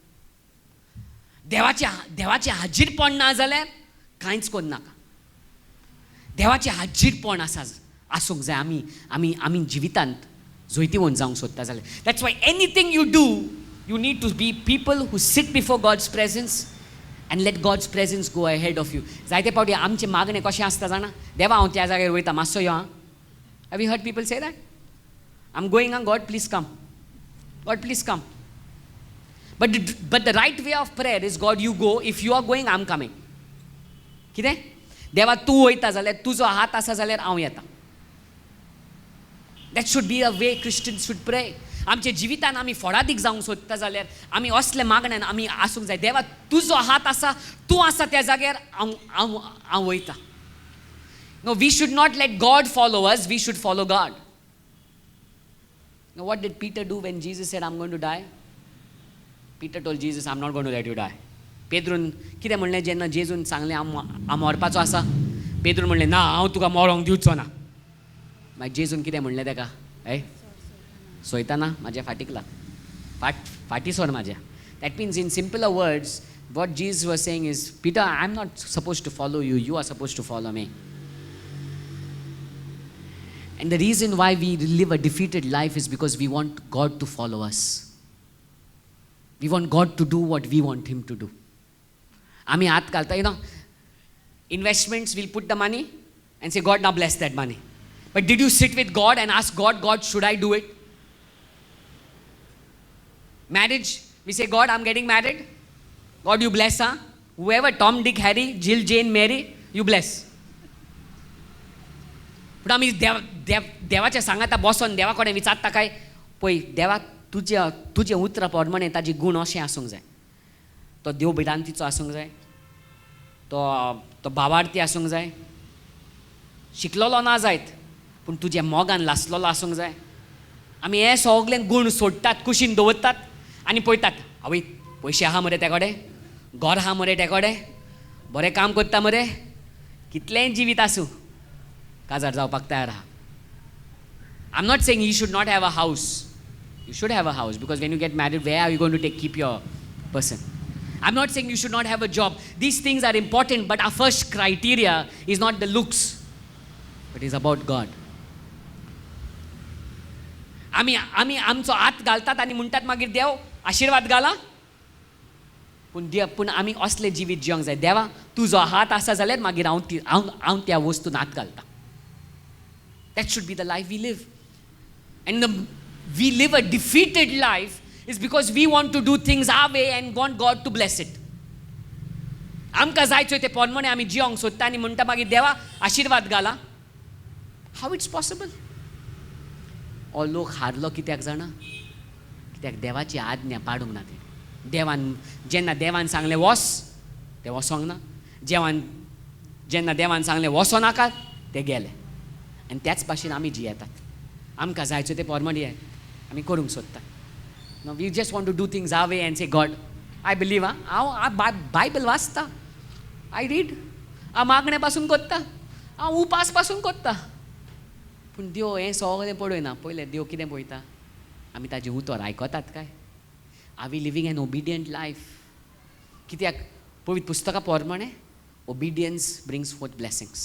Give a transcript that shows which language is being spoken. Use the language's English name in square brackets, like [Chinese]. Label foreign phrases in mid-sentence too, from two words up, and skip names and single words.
[Konkani] देवाचें हाजीरपण ना जाल्यार कांयच कोन्न नाका. देवाचें हाजीरपण आसूंक जाय. आमी जिवितांत जोयतीवन जावंक सोदता जाल्यार. [English] That's why anything you do, you need to be people who sit before God's presence and let God's presence go ahead of you. [Konkani] जायते पावटी आमचें मागणें कशें आसता जाणा? देवा हांव त्या जाग्यार वयता, मातसो यो आं. [English] Have you heard people say that? I'm going on, God please come. God please come. But the right way of prayer is, God you go, if you are going I'm coming. [Konkani] कितें? देवा तूं वयता जाल्यार, तुजो हात आसा जाल्यार हांव येता. [English] That should be a way Christians should pray. [Konkani] आमच्या जिवितान आमी फळादीक जावंक सोदता जाल्यार आमी असले मागण्यान आमी आसूंक जाय. देवा तुजो हात आसा, तूं आसा त्या जाग्यार हांव वयता. [English] No, we should not let God follow us, we should follow God. Now, what did Peter do when Jesus said, I'm going to die? Peter told Jesus, I'm not going to let you die. [Konkani] पेद्रून कितें म्हणलें जेन्ना जेजून सांगलें हांव मरपाचो आसा? पेद्रून म्हणलें ना, हांव तुका मरोंक दिवचो ना. मागीर जेजून कितें म्हणलें ताका? सोयता ना म्हाज्या फाटीक लाग, फाटी सोर म्हाज्या. [English] That means in simpler words, what Jesus was saying is, Peter, I'm not supposed to follow you, you are supposed to follow me. And the reason why we live a defeated life is because we want God to follow us. We want God to do what we want Him to do. [Konkani] आमी हात घालता, [English] investments, we'll put the money and say, God, now bless that money. But did you sit with God and ask God, God, should I do it? Marriage, we say, God, I'm getting married. God, you bless her. Whoever, Tom, Dick, Harry, Jill, Jane, Mary, you bless. [Konkani] पूण आमी देवाच्या सांगाता बसोन देवा कडेन विचारता काय, पळय देवा तुजें उतर प्रमाणें ताजे गूण अशें आसूंक जाय. तो देव भिरांतीचो आसूंक जाय, तो भावार्थी आसूंक जाय, शिकलेलो ना जायत पूण तुज्या मोगान लासलेलो आसूंक जाय. आमी हे सगळें गूण सोडटात, कुशीन दवरतात आनी पळयतात, आवय पयशे आहा मरे ते कडेन, घर आहा मरे ते कडेन, बरें काम करता मरे, कितलेंय जिवीत आसूं काजार जावपाक तयार आहा. [English] I'm not saying you should not have a house. You should have a house, because when you get married, where are you going to keep your person? I'm not saying you should not have a job. These things are important, but our first criteria is not the looks, but is about God. [Konkani] आमी आमचो हात घालतात आनी म्हणटात मागीर देव आशिर्वाद घाला, पूण आमी असले जिवीत जिवंक जाय. देवा तुजो हात आसा जाल्यार मागीर हांव त्या वस्तून हात घालता. [English] That should be the life we live. And we live a defeated life is because we want to do things our way and want God to bless it. [Konkani] आमकां जायचो ते पोरमणे आमी जिवंक सोदता आनी म्हणटा मागीर देवा आशिर्वाद घाला. [English] How it's possible? [Konkani] हो लोक हारलो कित्याक जाणा? कित्याक देवाची आज्ञा पाडूंक ना ते. जेन्ना देवान सांगलें वच, ते वसोंक ना. जेन्ना देवान सांगलें वसो नाका, ते गेले. आनी त्याच भाशेन आमी जियेतात. आमकां जायचो ते पोरमणे आमी करूंक सोदता. [English] No, we just want to do things our way and say, God, I believe, [Konkani] हांव बायबल वाचता, [English] I read, [Konkani] हांव मागणे पासून करता, हांव उपास पासून कोत्ता. पूण देव हें सगळें पळयना. पयलें देव कितें पळयता? आमी ताजें उतर आयकतात काय? [English] are we living an obedient life? [Konkani] कित्याक पवित्र पुस्तका प्रमाणे [English] obedience brings forth blessings.